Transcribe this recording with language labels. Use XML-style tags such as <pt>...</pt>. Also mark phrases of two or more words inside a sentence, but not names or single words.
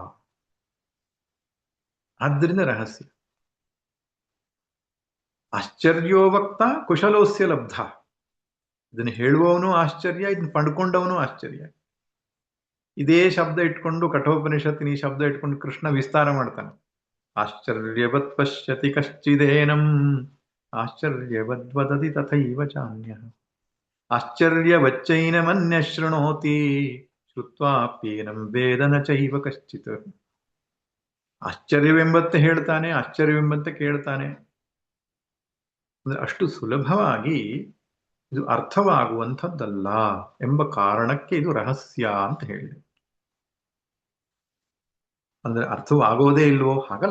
<kn>ಆದ್ದರಿಂದ ರಹಸ್ಯ.</kn> <sa>ಆಶ್ಚರ್ಯೋ ವಕ್ತ ಕುಶಲೋಸ್ಯ ಲಬ್ಧ.</sa> <kn>ಇದನ್ನು ಹೇಳುವವನು ಆಶ್ಚರ್ಯ, ಇದನ್ನು ಪಡ್ಕೊಂಡವನು ಆಶ್ಚರ್ಯ. ಇದೇ ಶಬ್ದ ಇಟ್ಕೊಂಡು ಕಠೋಪನಿಷತ್ತಿನ ಈ ಶಬ್ದ ಇಟ್ಕೊಂಡು ಕೃಷ್ಣ ವಿಸ್ತಾರ ಮಾಡ್ತಾನೆ.</kn> <sa>ಆಶ್ಚರ್ಯವತ್ ಪಶ್ಯತಿ ಕಶ್ಚಿದೇನಂ, ಆಶ್ಚರ್ಯವದ್ವದತಿ ತಥೈವ ಚಾನ್ಯ, ಆಶ್ಚರ್ಯವಚ್ಚೈನಮನ್ಯ ಶೃಣೋತಿ, ಶ್ರುತ್ವಾಪ್ಯೇನಂ ವೇದನ ಚೈವ ಕಶ್ಚಿತ್.</sa> <kn>ಆಶ್ಚರ್ಯವೆಂಬಂತೆ ಹೇಳ್ತಾನೆ, ಆಶ್ಚರ್ಯವೆಂಬಂತೆ ಕೇಳ್ತಾನೆ. ಅಂದ್ರೆ ಅಷ್ಟು ಸುಲಭವಾಗಿ ಇದು ಅರ್ಥವಾಗುವಂಥದ್ದಲ್ಲ ಎಂಬ ಕಾರಣಕ್ಕೆ ಇದು ರಹಸ್ಯ ಅಂತ ಹೇಳಿದೆ. ಅಂದ್ರೆ ಅರ್ಥವಾಗೋದೇ ಇಲ್ವೋ? ಹಾಗಲ್ಲ.</kn>